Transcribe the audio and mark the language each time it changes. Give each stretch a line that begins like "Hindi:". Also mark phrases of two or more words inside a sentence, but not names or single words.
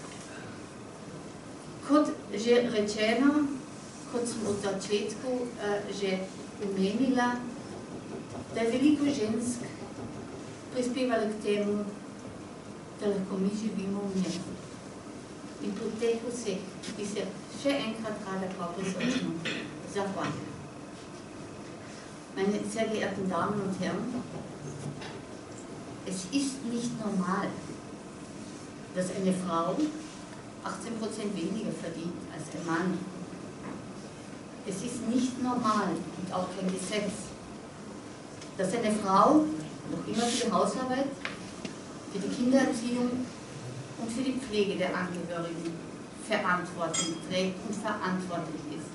Slovenian: Kot že rečeno, kot smo v začetku že omenila, da je veliko žensk prispevalo k temu, da lahko mi živimo v miru. In po teh vseh bi se še enkrat rada posebno zahvalila.
German: Meine sehr geehrten Damen und Herren, es ist nicht normal, dass eine Frau 18% weniger verdient als ein Mann. Es ist nicht normal und auch kein Gesetz, dass eine Frau noch immer für die Hausarbeit, für die Kindererziehung und für die Pflege der Angehörigen Verantwortung trägt und verantwortlich ist.